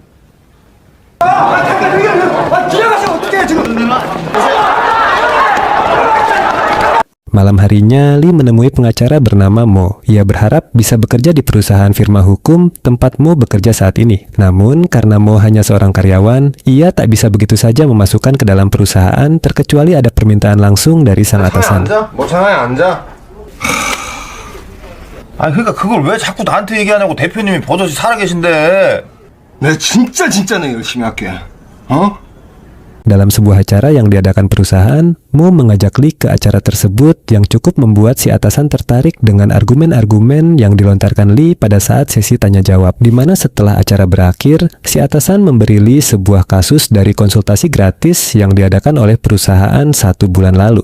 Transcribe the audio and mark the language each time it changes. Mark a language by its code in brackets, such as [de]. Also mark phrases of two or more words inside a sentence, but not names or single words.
[id] Malam harinya, Lee menemui pengacara bernama Mo. Ia berharap bisa bekerja di perusahaan firma hukum tempat Mo bekerja saat ini. Namun, karena Mo hanya seorang karyawan, ia tak bisa begitu saja memasukkan ke dalam perusahaan terkecuali ada permintaan langsung dari sang atasan. [ko] 뭐 차라리 앉아. 아 그러니까 그걸 왜 자꾸 나한테 얘기하냐고. 대표님이 버젓이 살아계신데. 내가 진짜는 열심히 할게. 어? [id] Dalam sebuah acara yang diadakan perusahaan, Mo mengajak Lee ke acara tersebut yang cukup membuat si atasan tertarik dengan argumen-argumen yang dilontarkan Lee pada saat sesi tanya jawab, di mana setelah acara berakhir, si atasan memberi Lee sebuah kasus dari konsultasi gratis yang diadakan oleh perusahaan 1 bulan lalu.